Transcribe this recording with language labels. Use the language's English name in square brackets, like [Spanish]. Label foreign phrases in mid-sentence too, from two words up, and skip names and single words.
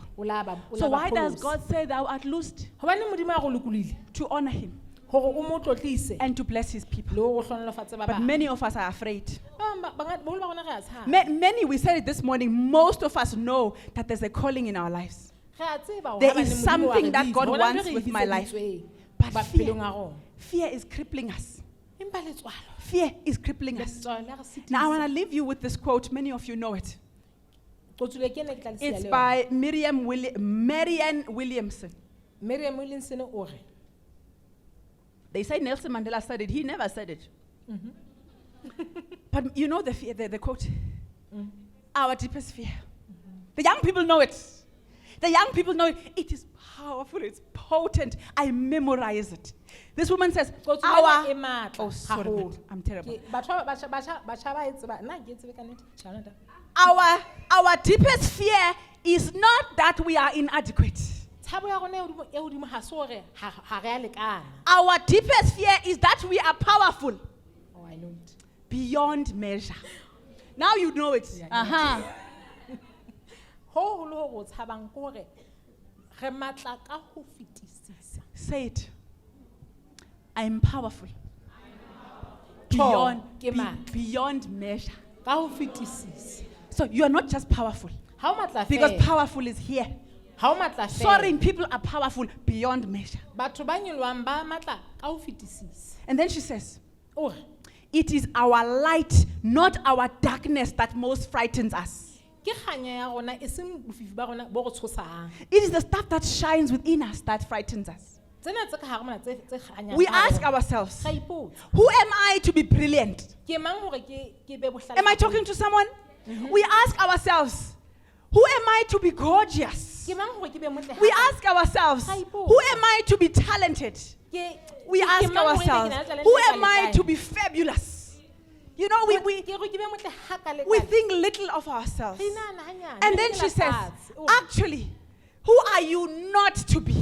[English] So why does God say thou art loosed? To honor him and to bless his people. But many of us are afraid. Many, we said it this morning, most of us know that there's a calling in our lives. There is something that God wants with my life. But fear is crippling us. [Southern Sotho] Empa letswalo, [English] Fear is crippling us. [Southern Sotho] letswalo le re sitisa. [English] Now I want to leave you with this quote. Many of you know it. [Southern Sotho] Qotsule ke ne ke tla le siya [English] It's [Southern Sotho] le yona. [English] by Marianne Williamson. [Southern Sotho] Miriam Williamson o re, [English] They say Nelson Mandela said it. He never said it. But you know the quote? Our deepest fear. The young people know it. The young people know it. It is powerful. It's potent. I memorize it. This woman says, [Southern Sotho] qotsule e matla. [English] Oh, sorry, [Southern Sotho] haholo. [English] I'm terrible. [Southern Sotho] Ke- batho ba e tseba, nna ke e tsebe ka nnete, Chanada. [English] Our deepest fear is not that we are inadequate. [Southern Sotho] Tshabo ya rona e hodimo ha se hore ha re a lekana. [English] Our deepest fear is that we are powerful Oh, I know it. beyond measure. Now you know it. Yeah, [Southern Sotho] Ho holo ho re tshabang ke hore re matla ka ho fetisisa. [English] Say it. I am powerful [Southern Sotho] Tho, ke matla. [English] beyond measure. [Southern Sotho] Ka ho fetisisa. [English] So you are not just powerful [Southern Sotho] Ha o matla [English] because [Southern Sotho] fela. [English] powerful is here. [Southern Sotho] Ha o matla fela. [English] Foreign people are powerful beyond measure. [Southern Sotho] Batho ba nyolwang ba matla ka ho fetisisa. [English] And then she says, [Southern Sotho] O re, [English] it is our light, not our darkness, that most frightens us. [Southern Sotho] ke kganya ya rona e seng bofifi ba rona bo re tshosang. [English] It is the stuff that shines within us that frightens us. [Southern Sotho] Tsena tse ka hare mona tse kganyang. [English] We [Southern Sotho] ka hare [English] ask [Southern Sotho] rona. [English] ourselves, [Southern Sotho] Ra ipotsa, [English] who am I to be brilliant? [Southern Sotho] ke mang hore ke be bohlale? [English] Am I talking to someone? We ask ourselves, who am I to be gorgeous? [Southern Sotho] Ke mang hore ke be motle? [English] We ask ourselves, who am I to be talented? We ask ourselves, who am I to be fabulous? You know, we think little of ourselves. And then she says, actually, who are you not to be?